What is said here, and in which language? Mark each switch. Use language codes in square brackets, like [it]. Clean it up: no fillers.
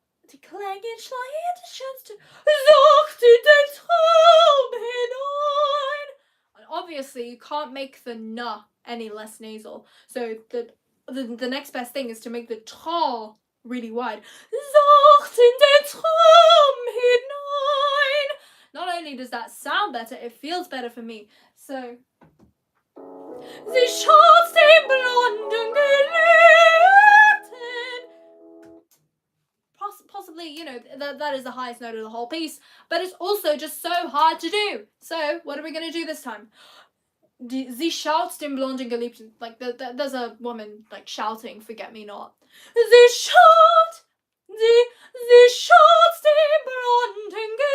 [de] Die Klänge schreien das schönste, sachte den Traum hinein. [en] And obviously, you can't make the n any less nasal. So the next best thing is to make the tra really wide. [de] Sachte den Traum hinein. [en] Not only does that sound better, it feels better for me. [de] So, sie schaut den blonden Geliebten. [en] Possibly, you know, that is the highest note of the whole piece, but it's also just so hard to do. So, what are we going to do this time? [de] Sie schaut den blonden Geliebten. [en] Like, there's a woman, like, shouting, forget me not. [de] Sie schaut den blonden Geliebten.